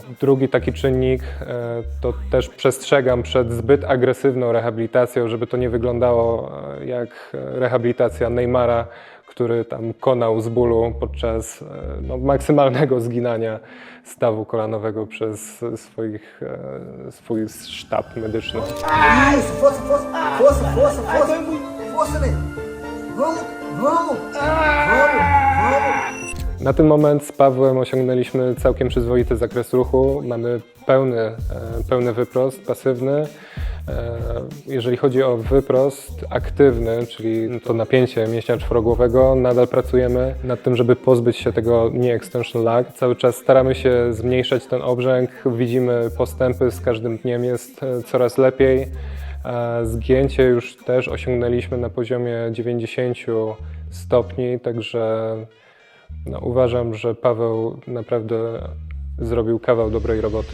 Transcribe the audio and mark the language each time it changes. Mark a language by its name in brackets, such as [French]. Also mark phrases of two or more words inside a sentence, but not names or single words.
[Polish] Drugi taki czynnik to też przestrzegam przed zbyt agresywną rehabilitacją, żeby to nie wyglądało jak rehabilitacja Neymara, który tam konał z bólu podczas maksymalnego zginania stawu kolanowego przez swój sztab medyczny. [Portuguese] Isso, força, força, força, força, força, força, né? Vamos, vamos, vamos. [Polish] Na ten moment z Pawłem osiągnęliśmy całkiem przyzwoity zakres ruchu. Mamy pełny wyprost, pasywny. Jeżeli chodzi o wyprost aktywny, czyli to napięcie mięśnia czworogłowego, nadal pracujemy nad tym, żeby pozbyć się tego [English] knee extension lag. [Polish] Cały czas staramy się zmniejszać ten obrzęk, widzimy postępy, z każdym dniem jest coraz lepiej. Zgięcie już też osiągnęliśmy na poziomie 90 stopni, także uważam, że Paweł naprawdę zrobił kawał dobrej roboty.